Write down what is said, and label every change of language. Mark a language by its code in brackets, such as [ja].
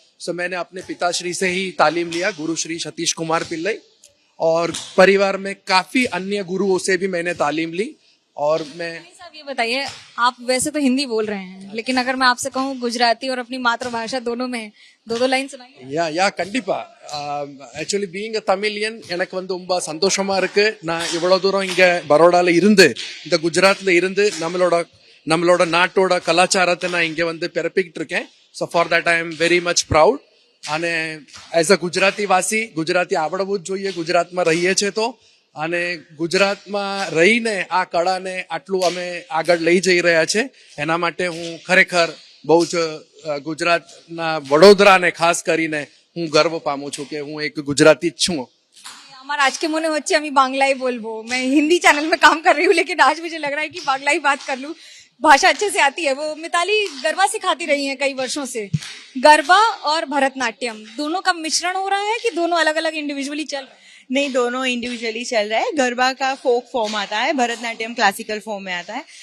[hi] सो मैंने अपने पिताश्री से ही तालीम लिया, गुरु श्री सतीश कुमार पिल्लई, और परिवार में काफी अन्य गुरुओं से भी मैंने तालीम ली। और मैं साहब ये बताइए, आप वैसे तो हिंदी बोल रहे हैं, लेकिन अगर मैं आपसे कहूँ गुजराती और अपनी मातृभाषा दोनों में 2 लाइन सुनाइए। [ta] யா கண்டிப்பா. [en] actually being a Tamilian [ta] எனக்கு வந்து ரொம்ப சந்தோஷமா இருக்கு. நான் இவ்வளவு தூரம் இங்க பரோடால இருந்து, இந்த குஜராத்ல இருந்து நம்மளோட நாட்டோட கலாச்சாரத்தை நான் இங்க வந்து பிறப்பிக்கிட்டு இருக்கேன். [en] So for that I am very much proud. [gu] અને એઝ અ ગુજરાતી વાસી, ગુજરાતી આવડવું જ જોઈએ, ગુજરાતમાં રહીએ છે તો, અને ગુજરાતમાં રહીને આ કળાને આટલું અમે આગળ લઈ જઈ રહ્યા છે, એના માટે હું ખરેખર બહુ જ ગુજરાતના વડોદરાને ખાસ કરીને હું ગર્વ પામું છું કે હું એક ગુજરાતી જ છું। [bn] আমার আজকে মনে হচ্ছে আমি বাংলাই বলবো। [hi] मैं हिंदी चैनल में काम कर रही हूँ, लेकिन आज मुझे लग रहा है कि बांग्ला ही बात कर लूं। भाषा अच्छे से आती है। वो मिताली गरबा सिखाती रही हैं कई वर्षों से। गरबा और भरतनाट्यम दोनों का मिश्रण हो रहा है कि दोनों अलग अलग इंडिविजुअली चल रहे हैं? नहीं, दोनों इंडिविजुअली चल रहा है। गरबा का फोक फॉर्म आता है, भरतनाट्यम क्लासिकल फॉर्म में आता है।